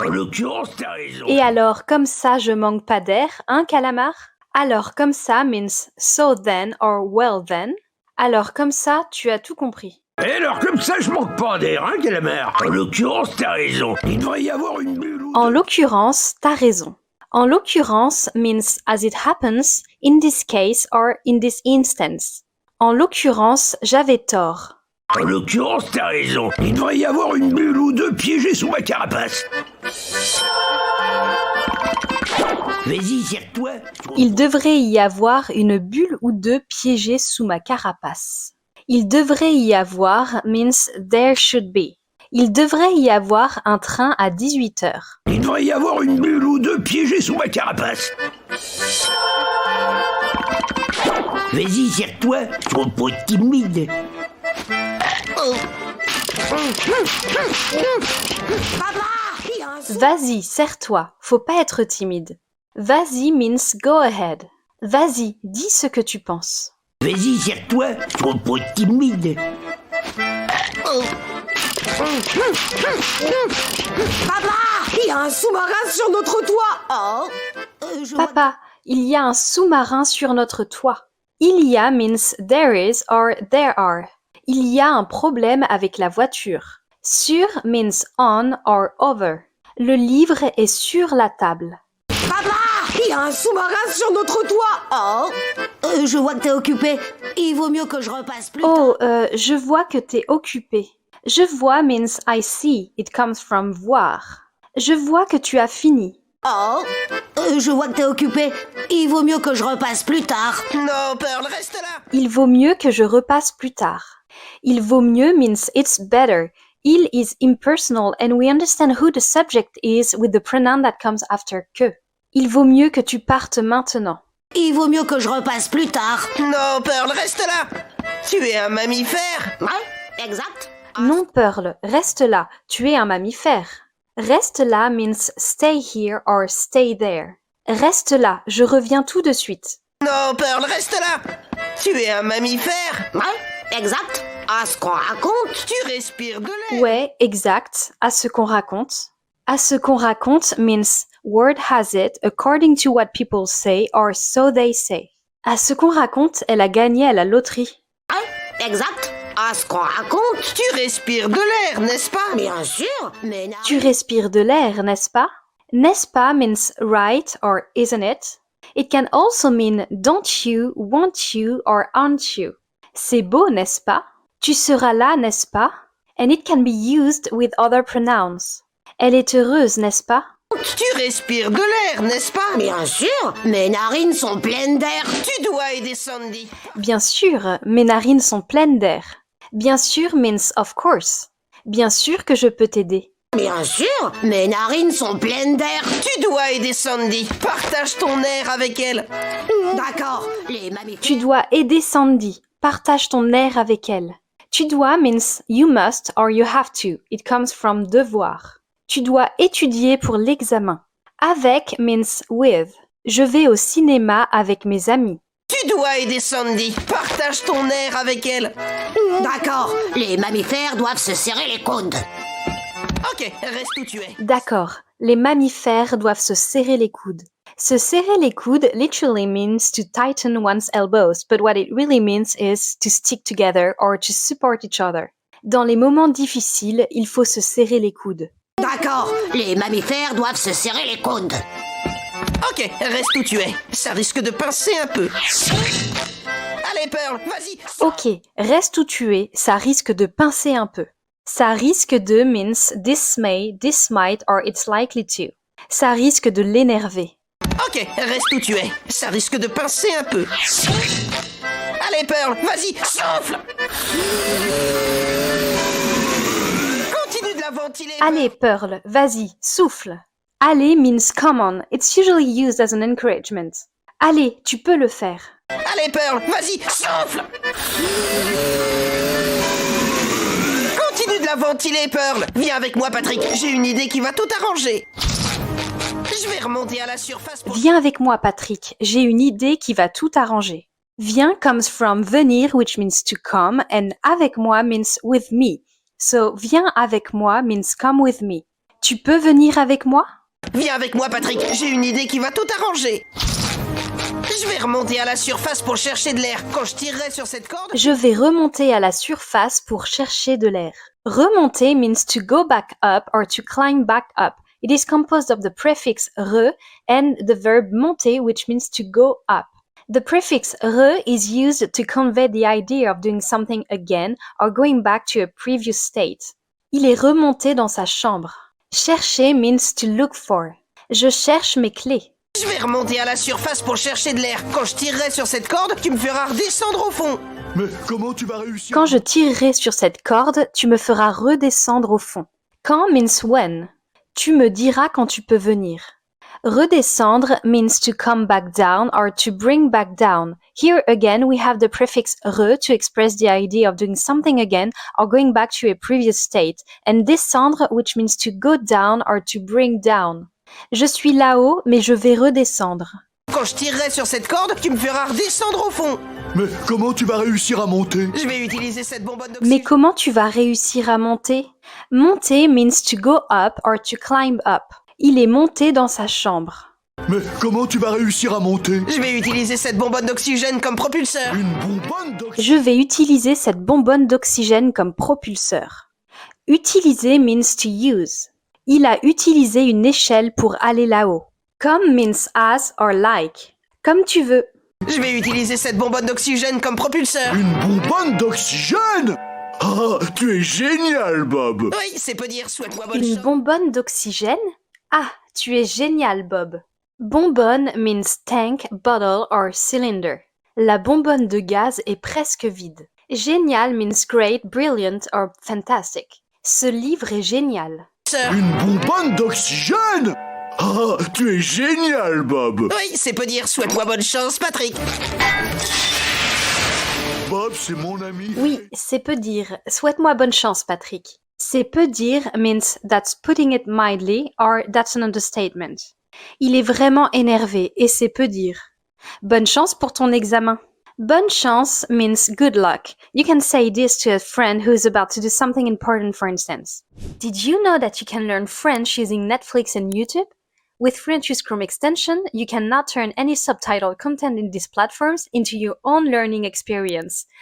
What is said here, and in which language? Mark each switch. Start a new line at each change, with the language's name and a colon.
French: En l'occurrence, t'as raison. Et alors, comme ça, je manque pas d'air, hein, calamar?
English: Alors, comme ça means so then or well then.
French: Alors, comme ça, tu as tout compris. Et alors, comme ça, je manque pas d'air, hein, calamar? En l'occurrence, t'as raison. Il devrait y avoir une bulle ou... En l'occurrence, t'as raison.
English: En l'occurrence means as it happens, in this case or in this instance.
French: En l'occurrence, j'avais tort. En l'occurrence, t'as raison. Il devrait y avoir une bulle ou deux piégée sous ma carapace. Vas-y, serre-toi. Il devrait y avoir une bulle ou deux piégée sous ma carapace.
English: Il devrait y avoir means there should be.
French: Il devrait y avoir un train à 18h. Il devrait y avoir une bulle ou deux piégée sous ma carapace. Vas-y, serre-toi. Trop timide. Vas-y, serre-toi. Faut pas être timide. Vas-y
English: means go ahead.
French: Vas-y, dis ce que tu penses. Vas-y, serre-toi. Trop timide. Papa, il y a un sous-marin sur notre toit. Papa, il y a un sous-marin sur notre toit.
English: Il y a means there is or there are.
French: Il y a un problème avec la voiture. Sur
English: means on or over.
French: Le livre est sur la table. Papa, il y a un sous-marin sur notre toit. Je vois que t'es occupé. Il vaut mieux que je repasse plus tard. Je vois que t'es occupé. Je vois
English: means I see. It comes from voir.
French: Je vois que tu as fini. Je vois que t'es occupé. Il vaut mieux que je repasse plus tard. Non, Pearl, reste là. Il vaut mieux que je repasse plus tard.
English: Il vaut mieux means it's better. Il is impersonal and we understand who the subject is with the pronoun that comes after que.
French: Il vaut mieux que tu partes maintenant. Il vaut mieux que je repasse plus tard. Non, Pearl, reste là. Tu es un mammifère. Ouais, exact. Non, Pearl, reste là. Tu es un mammifère. Reste là
English: means stay here or stay there.
French: Reste là, je reviens tout de suite. Non, Pearl, reste là. Tu es un mammifère. Ouais, exact. À ce qu'on raconte. Tu respires de l'air. Ouais, exact. À ce qu'on raconte.
English: À ce qu'on raconte means word has it according to what people say or so they say.
French: À ce qu'on raconte, elle a gagné à la loterie. Ouais, exact. À ce qu'on raconte. Tu respires de l'air, n'est-ce pas? Bien sûr, mais... Tu respires de l'air, n'est-ce pas?
English: N'est-ce pas means right or isn't it? It can also mean don't you, won't you or aren't you.
French: C'est beau, n'est-ce pas? Tu seras là, n'est-ce pas?
English: And it can be used with other pronouns.
French: Elle est heureuse, n'est-ce pas? Tu respires de l'air, n'est-ce pas? Bien sûr, mes narines sont pleines d'air. Tu dois aider Sandy. Bien sûr, mes narines sont pleines d'air. Bien sûr
English: means of course.
French: Bien sûr que je peux t'aider. Bien sûr, mes narines sont pleines d'air. Tu dois aider Sandy. Partage ton air avec elle. D'accord, les mammifères... Tu dois aider Sandy. Partage ton air avec elle.
English: Tu dois means you must or you have to. It comes from devoir.
French: Tu dois étudier pour l'examen. Avec
English: means with.
French: Je vais au cinéma avec mes amis. Tu dois aider Sandy. Partage ton air avec elle. D'accord, les mammifères doivent se serrer les coudes. Ok, reste où tu es. D'accord, les mammifères doivent se serrer les coudes.
English: Se serrer les coudes literally means to tighten one's elbows, but what it really means is to stick together or to support each other.
French: Dans les moments difficiles, il faut se serrer les coudes. D'accord, les mammifères doivent se serrer les coudes. Ok, reste où tu es. Ça risque de pincer un peu. Allez, Pearl, vas-y. Ok, reste où tu es, ça risque de pincer un peu.
English: Ça risque de means this may, this might, or it's likely to.
French: Ça risque de l'énerver. Ok, reste où tu es. Ça risque de pincer un peu. Allez, Pearl, vas-y, souffle. Continue de la ventiler. Allez, Pearl, vas-y, souffle.
English: Allez means come on, it's usually used as an encouragement.
French: Allez, tu peux le faire. Allez, Pearl, vas-y, souffle. Continue de la ventiler, Pearl. Viens avec moi, Patrick. J'ai une idée qui va tout arranger. Je vais remonter à la surface pour... Viens avec moi, Patrick. J'ai une idée qui va tout arranger.
English: Viens comes from venir, which means to come, and avec moi means with me.
French: So, viens avec moi
English: means come with me.
French: Tu peux venir avec moi? Viens avec moi, Patrick. J'ai une idée qui va tout arranger. Je vais remonter à la surface pour chercher de l'air. Quand je tirerai sur cette corde... Je vais remonter à la surface pour chercher de l'air.
English: Remonter means to go back up or to climb back up. It is composed of the prefix re and the verb monter, which means to go up. The prefix re is used to convey the idea of doing something again or going back to a previous state.
French: Il est remonté dans sa chambre.
English: Chercher means to look for.
French: Je cherche mes clés. Je vais remonter à la surface pour chercher de l'air. Quand je tirerai sur cette corde, tu me feras redescendre au fond. Mais comment tu vas réussir? Quand je tirerai sur cette corde, tu me feras redescendre au fond. Quand
English: means when.
French: Tu me diras quand tu peux venir.
English: Redescendre means to come back down or to bring back down. Here again, we have the prefix re to express the idea of doing something again or going back to a previous state, and descendre, which means to go down or to bring down.
French: Je suis là-haut, mais je vais redescendre. Quand je tirerai sur cette corde, tu me feras redescendre au fond. Mais comment tu vas réussir à monter? Je vais utiliser cette bonbonne d'oxygène. Mais comment tu vas réussir à monter?
English: Monter means to go up or to climb up.
French: Il est monté dans sa chambre. Mais comment tu vas réussir à monter? Je vais utiliser cette bonbonne d'oxygène comme propulseur. Une bonbonne d'oxygène? Je vais utiliser cette bonbonne d'oxygène comme propulseur. Utiliser
English: means to use.
French: Il a utilisé une échelle pour aller là-haut.
English: Come means as or like.
French: Comme tu veux. Je vais utiliser cette bonbonne d'oxygène comme propulseur. Une bonbonne d'oxygène? Ah, tu es génial, Bob! Oui, c'est peu dire, souhaite-moi bonne Une chance. bonbonne d'oxygène? Ah, tu es génial, Bob.
English: Bonbonne means tank, bottle or cylinder.
French: La bonbonne de gaz est presque vide.
English: Génial means great, brilliant or fantastic.
French: Ce livre est génial. Une bonbonne d'oxygène? Ah, tu es génial, Bob! Oui, c'est peu dire, souhaite-moi bonne chance, Patrick. Bob, c'est mon ami. Oui, c'est peu dire. Souhaite-moi bonne chance, Patrick.
English: C'est peu dire means that's putting it mildly or that's an understatement.
French: Il est vraiment énervé et c'est peu dire. Bonne chance pour ton examen.
English: Bonne chance means good luck. You can say this to a friend who is about to do something important, for instance. Did you know that you can learn French using Netflix and YouTube? With French's Chrome extension, you can now turn any subtitle content in these platforms into your own learning experience.